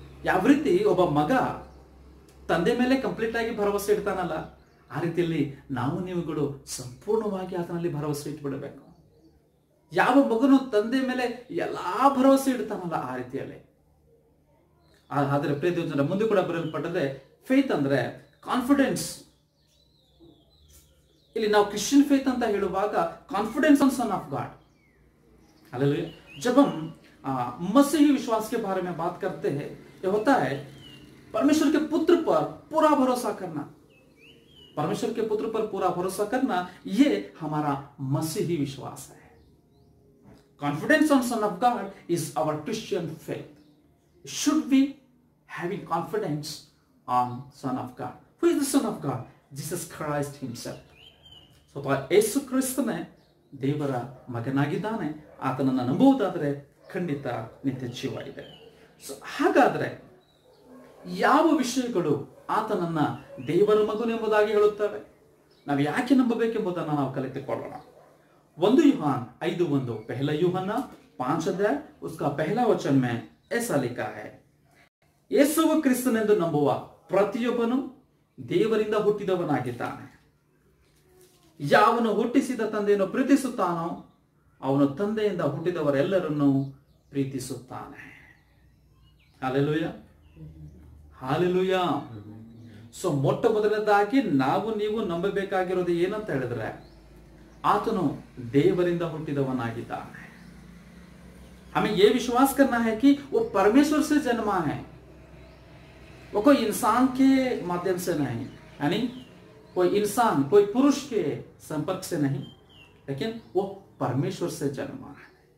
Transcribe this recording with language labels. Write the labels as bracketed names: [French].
[Kannada] ಯಾವ ರೀತಿ ಒಬ್ಬ ಮಗ ತಂದೆ ಮೇಲೆ ಕಂಪ್ಲೀಟ್ ಆಗಿ ಭರವಸೆ ಇಡ್ತಾನಲ್ಲ, ಆ ರೀತಿಯಲ್ಲಿ ನಾವು ನೀವುಗಳು ಸಂಪೂರ್ಣವಾಗಿ ಆತನಲ್ಲಿ ಭರವಸೆ ಇಟ್ಬಿಡಬೇಕು। ಯಾವ ಮಗನು ತಂದೆ ಮೇಲೆ ಎಲ್ಲಾ ಭರವಸೆ ಇಡ್ತಾನಲ್ಲ ಆ ರೀತಿಯಲ್ಲಿ। ಆದರೆ ಪ್ರಿಯ ದೇವಜನರ ಮುಂದೆ ಕೂಡ ಬರೆಯಲ್ಪಟ್ಟದೆ, ಫೇತ್ ಅಂದ್ರೆ ಕಾನ್ಫಿಡೆನ್ಸ್। ಇಲ್ಲಿ ನಾವು [English] Christian faith [Kannada] ಅಂತ ಹೇಳುವಾಗ [English] Confidence on son of God. Hallelujah. [Hindi] जब हम मसीही विश्वास के बारे में बात करते हैं, ये होता है परमेश्वर के पुत्र पर पूरा भरोसा करना। परमेश्वर के पुत्र पर पूरा भरोसा करना, ये हमारा मसीही विश्वास है। [English] Confidence on Son of God is our Christian faith. Should we having confidence on Son of God? Who is the Son of God? Jesus Christ himself. [Kannada] So ಯೇಸು ಕ್ರಿಸ್ತನೇ ದೇವರ ಮಗನಾಗಿದ್ದಾನೆ. ಆತನನ್ನು ನಂಬುವುದಾದರೆ ಖಂಡಿತ ನಿತ್ಯ ಜೀವ ಇದೆ. ಸೊ ಹಾಗಾದ್ರೆ ಯಾವ ವಿಷಯಗಳು ಆತನನ್ನ ದೇವರ ಮಗನು ಎಂಬುದಾಗಿ ಹೇಳುತ್ತವೆ? ನಾವು ಯಾಕೆ ನಂಬಬೇಕೆಂಬುದನ್ನು ನಾವು ಕಲಿತುಕೊಳ್ಳೋಣ. [Hindi] 1 यूहन्ना 5:1, पहला यूहन्ना 5 अध्याय उसका पहला वचन में ऐसा लिखा है, [Kannada] ಯೇಸುವು ಕ್ರಿಸ್ತನೆಂದು ನಂಬುವ ಪ್ರತಿಯೊಬ್ಬನು ದೇವರಿಂದ ಹುಟ್ಟಿದವನಾಗಿದ್ದಾನೆ. ಯಾವನು ಹುಟ್ಟಿಸಿದ ತಂದೆಯನ್ನು ಪ್ರೀತಿಸುತ್ತಾನೋ ಅವನು ತಂದೆಯಿಂದ ಹುಟ್ಟಿದವರೆಲ್ಲರನ್ನು ಪ್ರೀತಿಸುತ್ತಾನೆ. Hallelujah, hallelujah. ಸೊ ಮೊಟ್ಟ ಮೊದಲನೇದಾಗಿ ನಾವು ನೀವು ನಂಬಬೇಕಾಗಿರೋದು ಏನಂತ ಹೇಳಿದ್ರೆ, आतनो देवरिंदा हुट्टिदवनागिದ್ದಾನೆ. [Hindi] हमें यह विश्वास करना है कि वो परमेश्वर से जन्मा है, वो कोई इंसान के माध्यम से नहीं, यानी कोई इंसान कोई पुरुष के संपर्क से नहीं, लेकिन वो परमेश्वर से जन्मा है.